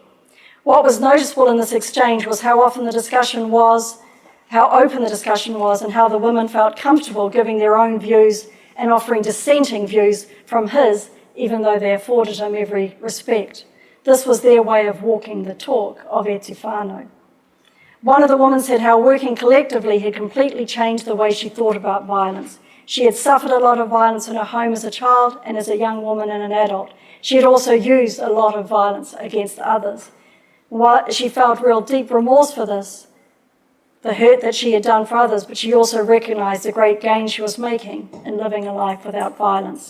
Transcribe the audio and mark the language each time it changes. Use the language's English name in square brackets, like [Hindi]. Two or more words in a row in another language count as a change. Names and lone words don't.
[English] What was noticeable in this exchange was how often the discussion was how open the discussion was and how the women felt comfortable giving their own views and offering dissenting views from his, even though they afforded him every respect. This was their way of walking the talk of [Māori] e te whānau. [English] One of the women said how working collectively had completely changed the way she thought about violence. She had suffered a lot of violence in her home as a child and as a young woman and an adult. She had also used a lot of violence against others. She felt real deep remorse for this, the hurt that she had done for others, but she also recognised the great gain she was making in living a life without violence.